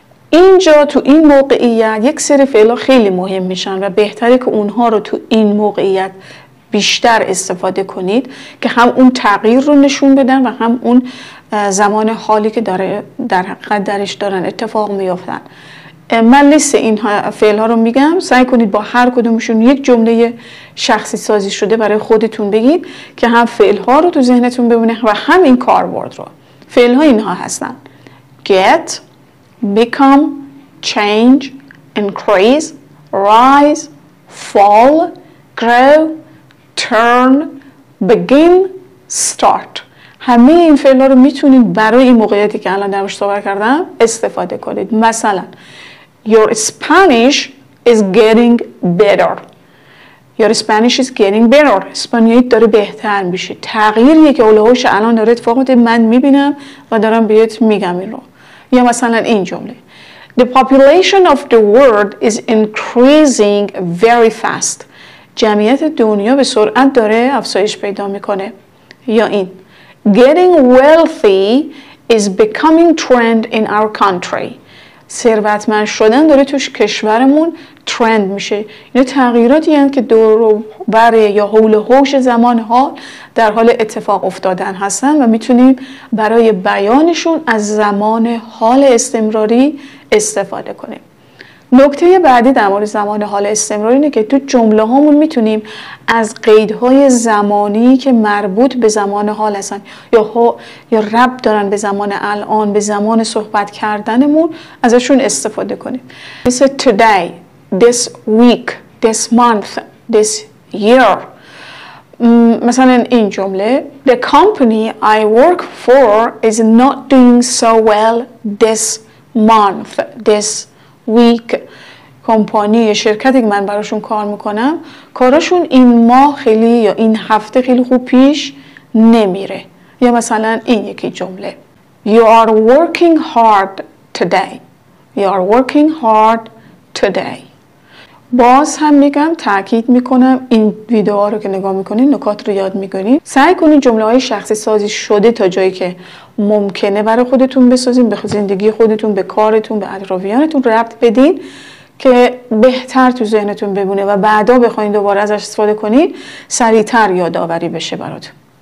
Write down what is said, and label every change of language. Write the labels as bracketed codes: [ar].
[fa] اینجا تو این موقعیت یک سری فعلا خیلی مهم میشن و بهتره که اونها رو تو این موقعیت بیشتر استفاده کنید که هم اون تغییر رو نشون بدن و هم اون زمان حالی که در حقیقت درش دارن اتفاق میافتن. من لیست این فعل ها رو میگم، سعی کنید با هر کدومشون یک جمله شخصی سازی شده برای خودتون بگید که هم فعل ها رو تو ذهنتون بمونه و هم این کاربرد رو. فعل ها اینها هستن: [en] get, become, change, increase, rise, fall, grow, turn, begin, start. [fa] همه این فعلا رو میتونید برای این موقعیتی که الان درش صحبت کردم استفاده کنید. مثلا [en] Your Spanish is getting better. Your Spanish is getting better. [fa] اسپانیاییت داره بهتر میشه. تغییریه که اولوش الان داره اتفاق میفته، من میبینم و دارم بهت میگم این رو. یا مثلا این جمله: [en] The population of the world is increasing very fast. [fa] جمعیت دنیا به سرعت داره افزایش پیدا میکنه. یا این: [en] Getting wealthy is becoming trend in our country. [fa] ثروتمند شدن داره توش کشورمون ترند میشه. اینا تغییراتی هستند که دور و بر یا حول و حوش زمان حال در حال اتفاق افتادن هستن و میتونیم برای بیانشون از زمان حال استمراری استفاده کنیم. نکته بعدی در مورد زمان حال استمراری اینه که تو جمله هامون میتونیم از قیدهای زمانی که مربوط به زمان حال هستن یا ربط دارن به زمان الان، به زمان صحبت کردنمون، ازشون استفاده کنیم. مثل [en] today, this week, this month, this year. [fa] مثلا این جمله [en] The company I work for is not doing so well this month, this week. [fa] کمپانی شرکتی که من براشون کار میکنم کاراشون این ماه خیلی یا این هفته خیلی خوب پیش نمیره. یا مثلا این یکی جمله [en] You are working hard today. You are working hard today. [fa] باز هم میگم تاکید میکنم این ویدیوها رو که نگاه میکنین نکات رو یاد میکنین. سعی کنین جمله های شخصی سازی شده تا جایی که ممکنه برای خودتون بسازین، به زندگی خودتون، به کارتون، به اطرافیانتون ربط بدین که بهتر تو ذهنتون بمونه و بعدا بخواین دوباره ازش استفاده کنین سریعتر یادآوری بشه براتون.